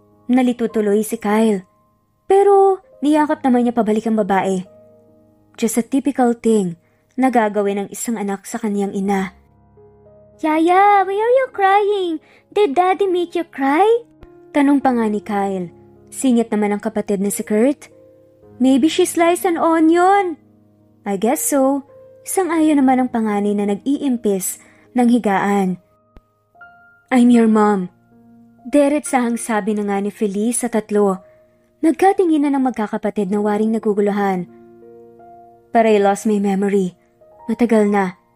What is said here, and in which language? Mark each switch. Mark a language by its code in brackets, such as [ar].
[tl] Nalito tuloy si Kyle, pero niyakap naman niya pabalik ang babae. [en] Just a typical thing [tl] na gagawin ng isang anak sa kanyang ina. [en] Yaya, why are you crying? Did Daddy make you cry? [tl] Tanong pa nga ni Kyle. Singit naman ang kapatid na si Kurt. [en] Maybe she sliced an onion. I guess so. [tl] Sang-ayon naman ang panganay na nag-iimpis ng higaan. [en] I'm your mom. [tl] Diretsahang sabi na nga ni Feliz sa tatlo. Nagkatingin na ng magkakapatid na waring naguguluhan. [en] But I lost my memory. [tl] Matagal na.